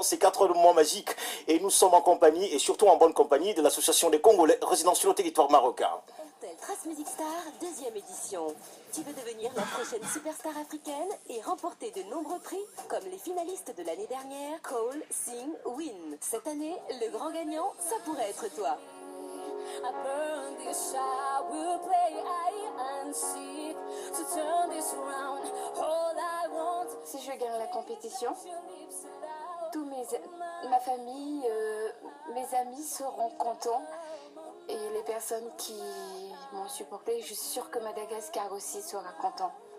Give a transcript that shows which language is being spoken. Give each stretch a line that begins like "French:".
French: C'est 4 heures de moment magique. Et nous sommes en compagnie, et surtout en bonne compagnie, de l'association des Congolais résidant sur le territoire marocain. RTL Trace Music Star, deuxième édition. Tu veux devenir la prochaine superstar africaine et remporter de nombreux prix, comme les finalistes de l'année dernière,
English: Call, Sing, Win.
French: Cette année, le grand gagnant, ça pourrait être toi.
English: I burn this, I will play hide and seek to turn this around. All I want.
French: Si je gagne la compétition, ma famille, mes amis seront contents et les personnes qui m'ont supporté, je suis sûre que Madagascar aussi sera content.